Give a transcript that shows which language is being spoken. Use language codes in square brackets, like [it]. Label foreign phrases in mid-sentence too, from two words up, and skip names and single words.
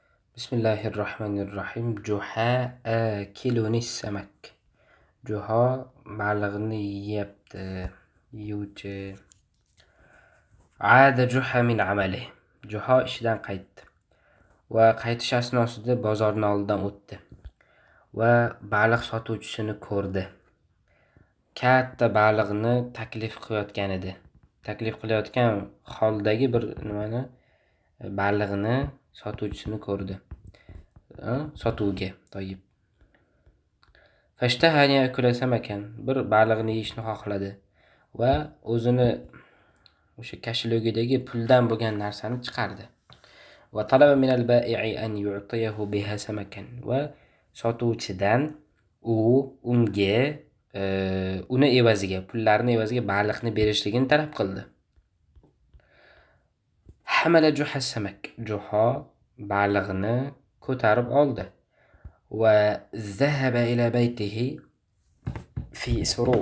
[ar] Bismillahirrahmanirrahim. جحا آكلني سمك. [uz] Juho balig'ini yeyapti, yeyuvchi. [ar] عاد جحا من عمله. [uz] Juho ishidan qaytdi va qaytish asnosida bozorning oldidan o'tdi va baliq sotuvchisini ko'rdi. Katta baliqni taklif qilayotgan edi. Taklif qilayotgan holdagi bir baliqni sotuvchisini ko'rdi. Sotuvga toyib. [ar] فاشتهى أن يأكل سمكا. [uz] Bir baliqni yeyishni xohladi va o'zini o'sha kashlogidagi puldan bo'lgan narsani chiqardi. [ar] وطلب من البائع أن يعطيه بها سمكا. [uz] Va sotuvchidan unga uni evaziga, pullarni evaziga baliqni berishligini talab qildi. [ar] حمل جحا سمك. [uz] Juho baliqni ko'tarib oldi va [ar] ذهب إلى بيته في سرور.